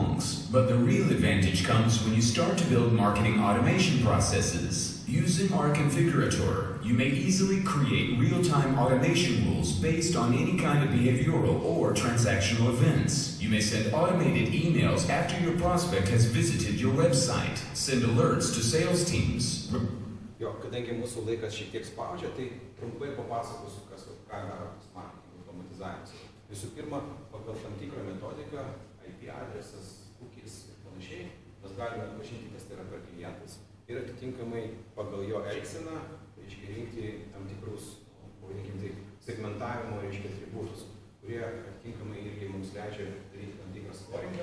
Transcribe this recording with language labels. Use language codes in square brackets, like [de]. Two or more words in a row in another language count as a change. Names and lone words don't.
[en] But the real advantage comes when you start to build marketing automation processes. Using our configurator, you may easily create real-time automation rules based on any kind of behavioral or transactional events. You may send automated emails after your prospect has visited your website, send alerts to sales teams. [lt] Jo, kadangi mūsų laikas šiek tiek spaudžia, tai trumpai papasakosiu, ką daro tas marketingo automatizavimas. Visų pirma, pagal tam tikrą metodiką, IP adresas, cookies ir panašiai, mes galime atpažinti, kas tai yra per klientas ir atitinkamai pagal jo elgseną, rinkti tam tikrus, pavadinkim tai, segmentavimo, atributus, kurie atitinkamai irgi mums leidžia daryti tam tikrą scoringą.